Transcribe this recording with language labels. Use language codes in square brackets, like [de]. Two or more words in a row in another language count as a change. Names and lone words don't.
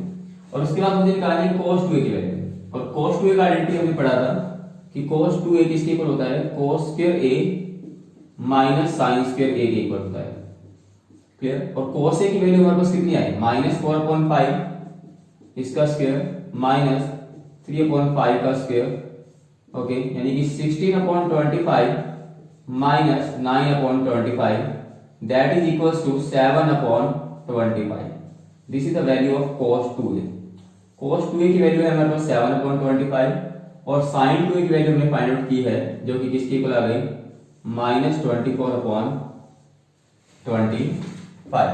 [hi] और उसके बाद मुझे निकालनी है cos 2A की वैल्यू, और cos 2A का आइडेंटिटी हमने पढ़ा था कि cos 2A किसके इक्वल होता है, [en] cos square A minus sine square A [hi] के इक्वल होता है। क्लियर। और cos A की वैल्यू हमारे पास कितनी आई, -4/5 इसका स्क्वायर -3/5 का स्क्वायर, ओके, यानी कि 16/25 -9/25, [en] that is equals to 7/25. this is the value of cos 2A. [hi] cos 2A की वैल्यू है हमारे पास 7/25, और sin 2A की वैल्यू हमने [en] find out [hi] की है, जो कि किसके इक्वल आ गई, -24/25।